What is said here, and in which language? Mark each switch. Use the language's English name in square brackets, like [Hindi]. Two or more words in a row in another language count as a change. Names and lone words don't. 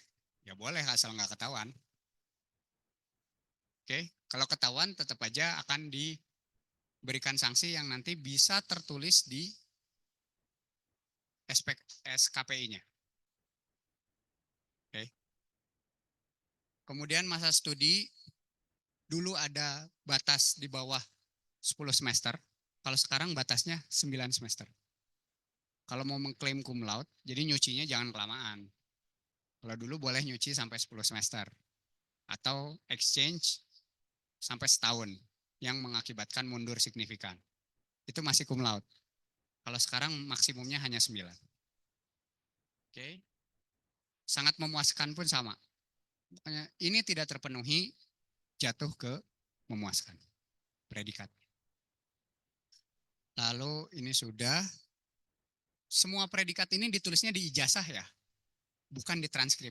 [Indonesian] Ya boleh, asal nggak ketahuan. Oke, kalau ketahuan tetap aja akan diberikan sanksi yang nanti bisa tertulis di SKPI-nya. Oke. Kemudian masa studi dulu ada batas di bawah 10 semester. Kalau sekarang batasnya 9 semester. Kalau mau mengklaim cum laude, jadi nyucinya jangan kelamaan. Kalau dulu boleh nyuci sampai 10 semester. Atau exchange sampai setahun yang mengakibatkan mundur signifikan. Itu masih cum laude. Kalau sekarang maksimumnya hanya 9. Oke. Sangat memuaskan pun sama. Makanya ini tidak terpenuhi, jatuh ke memuaskan predikat. Lalu ini sudah, semua predikat ini ditulisnya di ijazah ya, bukan di transkrip.